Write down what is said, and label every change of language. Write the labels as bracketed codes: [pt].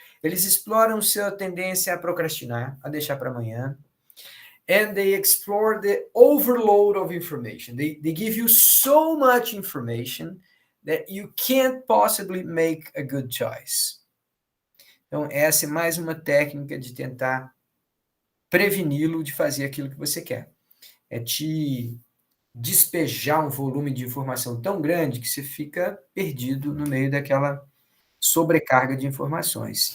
[pt] Eles exploram sua tendência a procrastinar, a deixar para amanhã. [en] And they explore the overload of information. They give you so much information that you can't possibly make a good choice. [pt] Então, essa é mais uma técnica de tentar preveni-lo de fazer aquilo que você quer. É te despejar um volume de informação tão grande que você fica perdido no meio daquela sobrecarga de informações.